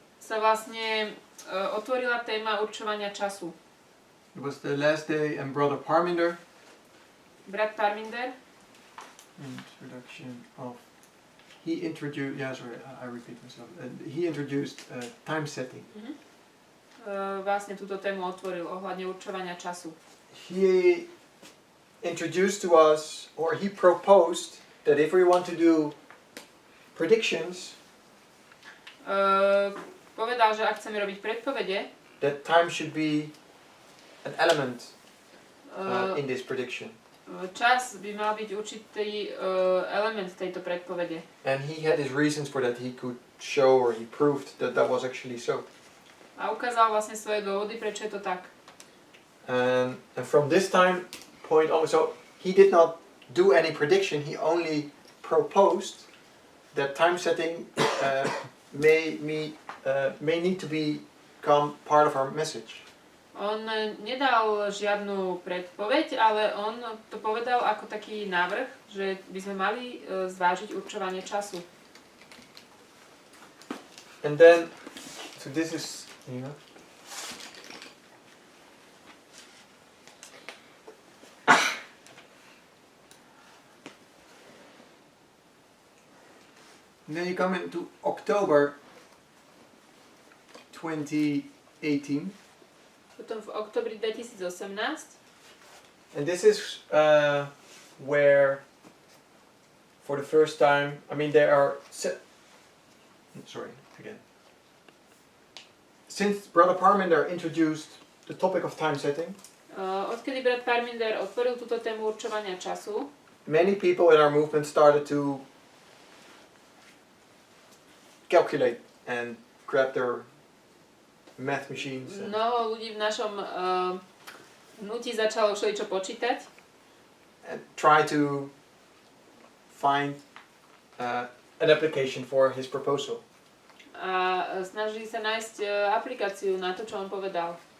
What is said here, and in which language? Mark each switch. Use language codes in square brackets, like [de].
[sk] sa vlastne otvorila téma určovania času. [en] It was the last day and Brother Parminder. [sk] Brat Parminder [en] Introduction of... He introduced... Yeah, sorry, I repeat myself. He introduced time setting. [sk] Vlastne túto tému otvoril ohľadne určovania času. [en] He introduced to us, or he proposed, that if we want to do predictions, [sk] Povedal, že ak chceme robiť predpovede, [en] that time should be an element uh, in this prediction. [sk] čas by mal byť určitý element tejto predpovede. [en] And he had his reasons for that. He could show, or he proved that that was actually so. [sk] A ukázal vlastne svoje dôvody, prečo je to tak. [en] And from this time point on, so he did not do any prediction. He only proposed that time setting may need to become part of our message. [sk] On nedal žiadnu predpoveď, ale on to povedal ako taký návrh, že by sme mali zvážiť určovanie času. [en] And then, so this is, you know, and then you come into October 2018. [sk] Potom v oktobri 2018, [en] And this is where, for the first time, I mean, there are. Sorry, again. Since Brother Parminder introduced the topic of time setting, [sk] odkedy brat Parminder otvoril túto tému určovania času, [en] many people in our movement started to calculate and grab their math machines. And [sk] mnoho ľudí v našom hnutí začalo všeličo počítať [en] and try to find an application for his proposal. [sk] a snažili sa nájsť aplikáciu na to, čo on povedal.